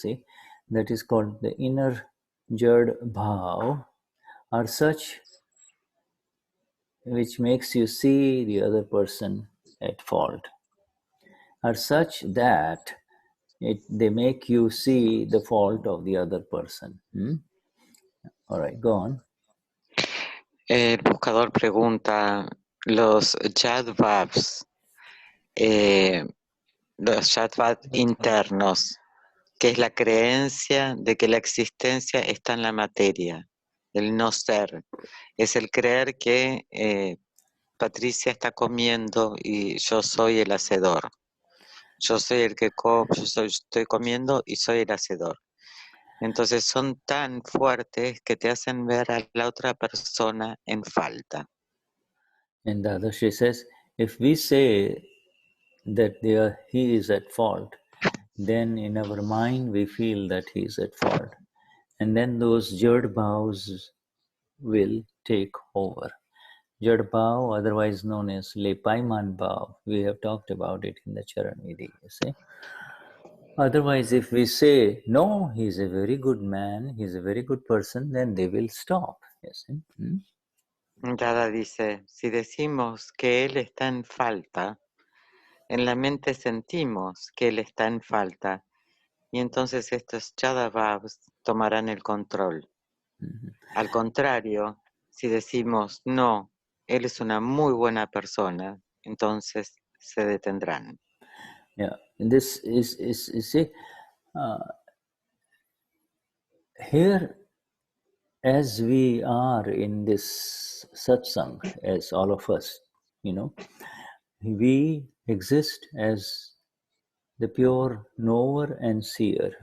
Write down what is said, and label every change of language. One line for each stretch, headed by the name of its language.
English: See, that is called the inner Jad bhav, are such which makes you see the other person at fault, are such that they make you see the fault of the other person. All right, go on.
Spanish: El buscador pregunta, los Yadvavs, los Yadvav internos, que es la creencia de que la existencia está en la materia, el no ser, es el creer que Patricia está comiendo y yo soy el hacedor. Yo soy el que estoy comiendo y soy el hacedor. Entonces son tan fuertes que te hacen ver a la otra persona en falta.
English: And Dadashri says, if we say that he is at fault, then in our mind we feel that he is at fault. And then those Jad bhavs will take over. Jad bhav, otherwise known as Lepaiman bhav, we have talked about it in the Charan Vidhi, you see. Otherwise, if we say, no, he's a very good man, he's a very good person, then they will stop, you see.
Spanish: Dada dice, si decimos que él está en falta, en la mente sentimos que él está en falta, y entonces estos Yadavavs tomarán el control. Al contrario, si decimos, no, él es una muy buena persona, entonces se detendrán.
English: Yeah, this is you see, here, as we are in this satsang, as all of us, we exist as the pure knower and seer.